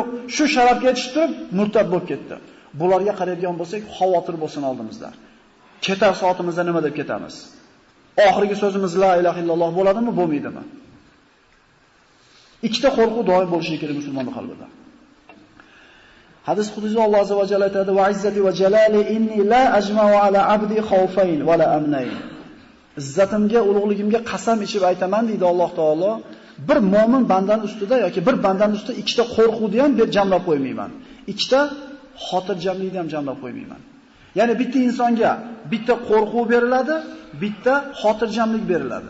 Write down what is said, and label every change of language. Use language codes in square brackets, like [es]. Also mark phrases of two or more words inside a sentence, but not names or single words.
[uz] Shu sharafga yetishib turib murtad bo'lib ketdi. Bularga qaraydigan bo'lsak, xavotir bo'lsin oldimizda. Ketar soatimizda nima deb ketamiz? Oxirgi so'zimiz [ar] لا إله إلا الله [uz] bo'ladimi, bo'lmaydimi? Ikkita qo'rquv doim bo'lishi kerak musulmonning qalbida. Hadis qudsi Alloh azza va jalla aytadi: [ar] "وعزتي وجلالي إني لا أجمع على عبدي خوفين ولا أمنين." [uz] Izzatimga, ulug'ligimga qasam ichib aytaman deydi Alloh taolo, bir mo'min bandaning ustida yoki bir bandaning ustida ikkita qo'rquvni ham jamlab qo'ymayman. Ikkita xotirjamlikni ham jamlab qo'ymayman. Ya'ni bitta insonga bitta qo'rquv beriladi, bitta xotirjamlik beriladi.